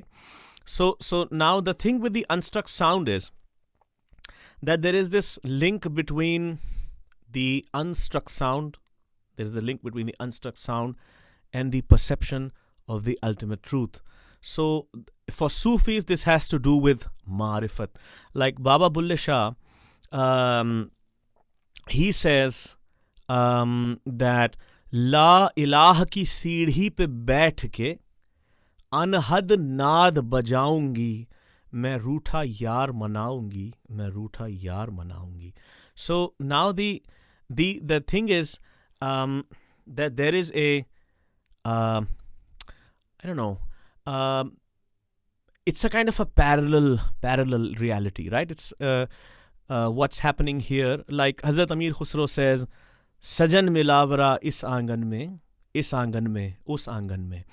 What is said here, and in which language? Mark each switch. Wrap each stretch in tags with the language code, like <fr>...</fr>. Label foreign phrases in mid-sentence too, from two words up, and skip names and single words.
<en>So now the thing with the unstruck sound is that there is this link between the unstruck sound, there is a link between the unstruck sound and the perception of the ultimate truth. So for Sufis, this has to do with marifat. Like Baba Bulle Shah, he says that</en> <ar>لا إله</ar> <hi>की सीढ़ी पे बैठ के अनहद नाद बजाऊंगी मैं रूठा यार मनाऊंगी मैं रूठा यार मनाऊंगी.</hi> <en>So now the thing is that there is a I don't know, it's a kind of a parallel reality, right? It's what's happening here. Like Hazrat Amir Khusro says,</en> <hi>साजन मिलावड़ा इस आंगन में, उस आंगन में.</hi>